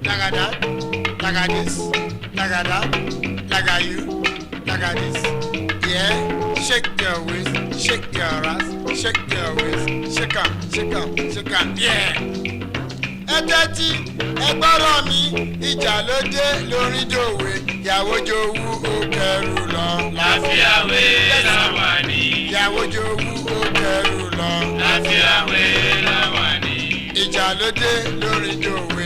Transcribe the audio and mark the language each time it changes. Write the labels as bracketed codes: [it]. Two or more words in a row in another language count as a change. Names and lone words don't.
[en] that, like this, like that, like you, like this. Yeah, shake your waist, shake your ass, shake your waist, shake 'em, shake 'em, shake 'em, yeah. [yo] Ẹ̀tẹ́tí ẹgbọ́rọ̀ mi ìjà ló dé lórí dòwe ìyàwó jowú ó kẹrù lọ. Lafia We Lawani. Ìyàwó jowú ó kẹrù lọ. Lafia We Lawani. Ìjà ló dé lórí dòwe.